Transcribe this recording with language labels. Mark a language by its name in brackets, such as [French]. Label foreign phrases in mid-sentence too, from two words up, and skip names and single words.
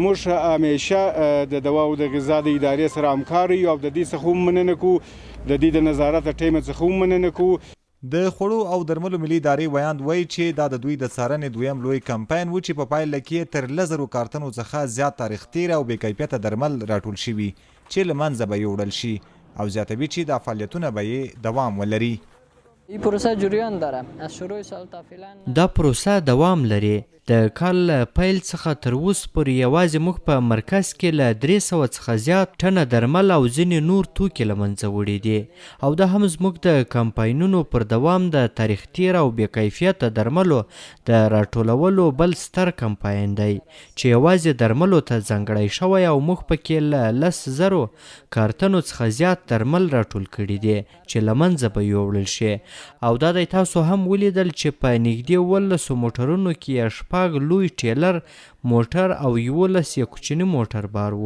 [Pashto] موږ همیشه د دوا او د غذا د ادارې سره همکار یو او د دې څخه هم مننه کوو د دې د نظارت ټیم څخه هم مننه کوو. د خوړو او درملو ملي ادارې ویاند وایي چې دا د دوی د څارنې دویم لوی کمپاین و چې په پایله کې تر 10,000 کارتنو څخه زیات تاریخ تیر او بې کیفیته درمل راټول شوي چې له منځه به یوړل شي او زیاتوي چې دا فعالیتونه به یې دوام ولري. [Persian] این پروسه جریان داره از شروع سال تا فعلا. [Pashto] دا پروسه دوام لري. د کال له پیل څخه تر اوس پورې یوازې موږ په مرکز کې له 300 څخه زیات ټنه درمل او ځینې نور توکي له منځه وړي دي او دا هم زموږ د کمپاینونو پر دوام د تاریخ تیر او بې کیفیته درملو د راټولولو بل ستر کمپاین دی چې یوازې درملو ته ځانګړی شوی او موږ پکې له 10,000 کارتنو څخه زیات درمل راټول کړي دي چې له منځه به یوړل شي او دا دی تاسو هم ولیدل چې په نږدې 11 موټرونو کې شپږ لوی ټیلر موټر او 11 یې کوچني موټر بار وو.